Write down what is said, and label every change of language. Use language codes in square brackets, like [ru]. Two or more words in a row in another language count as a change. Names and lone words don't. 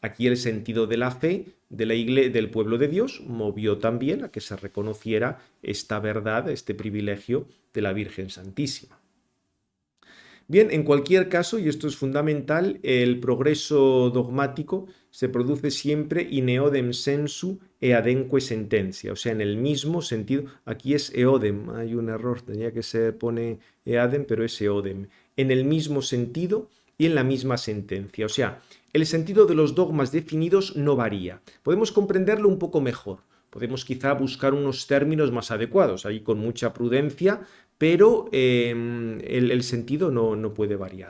[es] Aquí el sentido de la fe del pueblo de Dios movió también a que se reconociera esta verdad, este privilegio de la Virgen Santísima. Bien, en cualquier caso, y esto es fundamental, el progreso dogmático se produce siempre [la] in eodem sensu eadenque sentencia, [es] o sea, en el mismo sentido. Aquí es eodem, hay un error, tenía que ser, pone eadem, pero es eodem, en el mismo sentido y en la misma sentencia, o sea, el sentido de los dogmas definidos no varía. Podemos comprenderlo un poco mejor, podemos quizá buscar unos términos más adecuados, ahí con mucha prudencia, pero el sentido no puede variar.